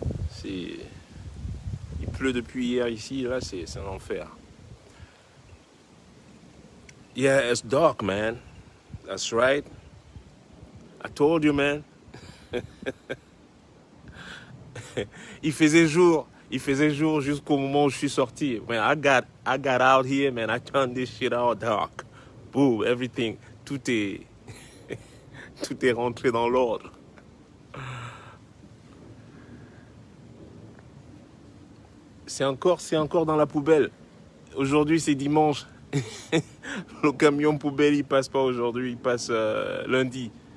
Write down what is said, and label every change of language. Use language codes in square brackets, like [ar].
[fr] C'est, il pleut depuis hier ici, là, c'est un enfer. [en] Yeah, it's dark, man. That's right. I told you, man. [fr] Il faisait jour jusqu'au moment où je suis sorti. [en] When I got out here, man, I turned this shit all dark. Boom, everything. [fr] Tout est, tout est rentré dans l'ordre. C'est encore dans la poubelle. Aujourd'hui, c'est dimanche. Le camion poubelle, il passe pas aujourd'hui, il passe lundi.